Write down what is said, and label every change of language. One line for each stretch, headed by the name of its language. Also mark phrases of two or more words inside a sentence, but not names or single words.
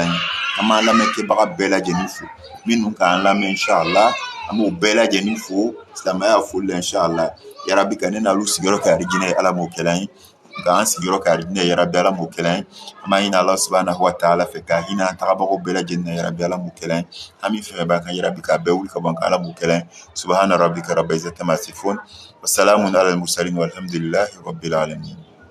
Bambara: an ye an b'an lamɛnkɛbaga bɛɛ lajɛlen fo minnu k'an lamɛn inshallah an b'o bɛɛ lajɛlen fo silamɛya foli la inshallah yarabi ka ne n'alu sigiyɔrɔ kɛ arijinɛ ye ala m'o kɛra an ye ka an sigiyɔrɔ kɛ arijinɛ ye yarabi ala m'o kɛra an ye an b'a ɲini ala
Arabic: سبحانه وتعالى
Bambara: fɛ ka hinɛ an tagabagaw bɛɛ lajɛlen na yarabi ala m'o kɛra an ye an min fɛn b'an kan yarabi k'a bɛɛ wuli ka bɔ an kan ala m'o kɛra an ye
Arabic: سبحان ربك رب العزة عما يصفون وسلام على المرسلين والحمد لله رب العالمين